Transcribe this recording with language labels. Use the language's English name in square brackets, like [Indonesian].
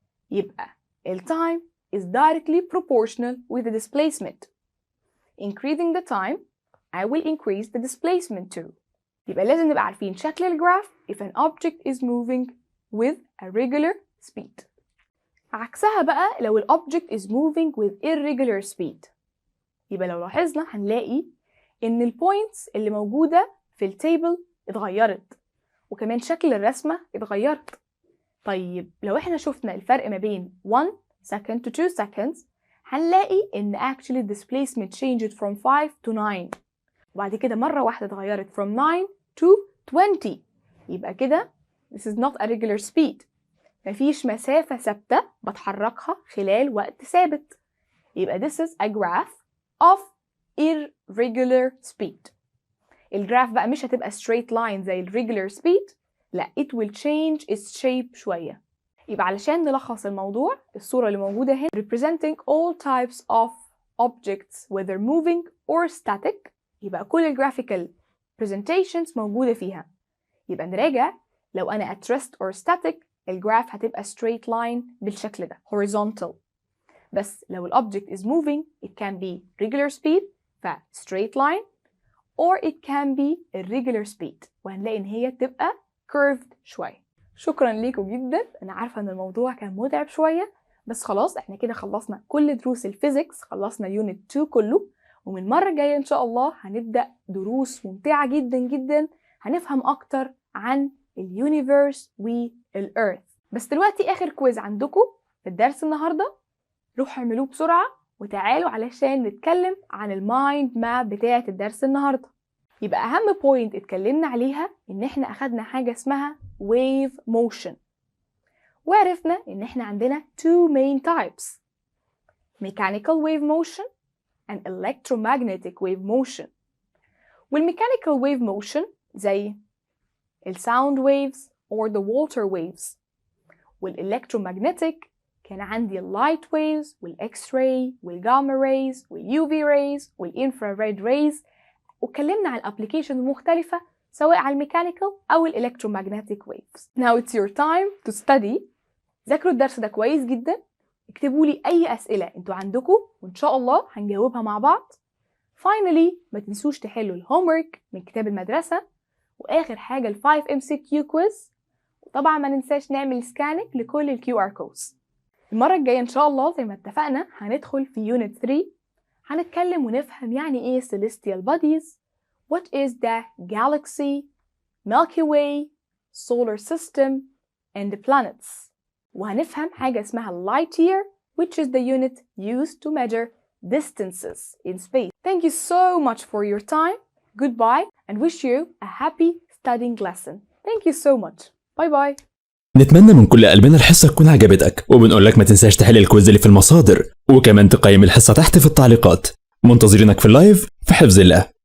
[English] يبقى ال time is directly proportional with the displacement. Increasing the time, I will increase the displacement too. [Arabic] يبقى لازم نبقى عارفين شكل الجراف [English] if an object is moving with a regular speed. [Arabic] عكسها بقى لو [English] ال object is moving with irregular speed. [Arabic] يبقى لو لاحظنا هنلاقي إن ال points اللي موجودة في التيبل اتغيرت وكمان شكل الرسمة اتغيرت. طيب لو احنا شفنا الفرق ما بين 1 second to 2 seconds هنلاقي إن [English] actually displacement changed from 5 to 9 [Arabic] وبعد كده مرة واحدة اتغيرت [English] from 9 to 20. يبقى كده this is not a regular speed. [Arabic] مفيش مسافة ثابتة بتحركها خلال وقت ثابت. [English] يبقى this is a graph of irregular speed. [Arabic] الجراف بقى مش هتبقى straight line زي ال regular speed. لا [English] it will change its shape [Arabic] شوية. يبقى علشان نلخص الموضوع الصورة اللي موجودة هنا [English] representing all types of objects whether moving or static. [Arabic] يبقى كل graphical presentations موجودة فيها. يبقى نراجع لو أنا [English] at rest or static [Arabic] الجراف هتبقى straight line بالشكل ده horizontal. [English] بس لو الobject is moving it can be regular speed ف straight line or it can be irregular speed [Arabic] وهنلاقي إن هي تبقى [English] curved شوية. [Arabic] شكرا ليكم جدا. أنا عارفة إن الموضوع كان متعب شوية بس خلاص احنا كده خلصنا كل دروس الفيزيكس، خلصنا يونت 2 كله، ومن المرة الجاية إن شاء الله هنبدأ دروس ممتعة جدا جدا هنفهم أكتر عن اليونيفيرس والأرث. بس دلوقتي آخر كويز عندكم في الدرس النهاردة، روحوا اعملوه بسرعة وتعالوا علشان نتكلم عن المايند ماب بتاعة الدرس النهاردة. يبقى أهم بوينت اتكلمنا عليها إن احنا أخدنا حاجة اسمها wave motion، وعرفنا إن احنا عندنا [English] two main types: mechanical wave motion and electromagnetic wave motion. [Arabic] والmechanical wave motion زي [English] sound waves or the water waves، [Arabic] والelectromagnetic كان عندي light waves والx-ray والgamma rays والUV rays والinfrared rays، واتكلمنا عن الابليكيشن المختلفة سواء على الميكانيكال أو electromagnetic waves. [English] Now it's your time to study. [Arabic] ذاكروا الدرس ده كويس جدا، اكتبوا لي أي أسئلة انتوا عندكم وإن شاء الله هنجاوبها مع بعض. Finally ما تنسوش تحلوا الهومورك من كتاب المدرسة، وآخر حاجة 5 MCQ quiz، وطبعا ما ننساش نعمل سكاننج لكل ال QR codes. المرة الجاية إن شاء الله زي ما اتفقنا هندخل في يونت 3، هنتكلم ونفهم يعني إيه celestial bodies, [English] what is the galaxy, Milky Way, solar system, and the planets. [Arabic] وهنفهم حاجة اسمها [English] light year, which is the unit used to measure distances in space. Thank you so much for your time. Goodbye and wish you a happy studying lesson. Thank you so much. Bye bye. [Arabic] نتمنى من كل قلبنا الحصة تكون عجبتك، وبنقول لك ما تنساش تحل الكويز اللي في المصادر، وكمان تقيم الحصة تحت في التعليقات. منتظرينك في اللايف في حفظ الله.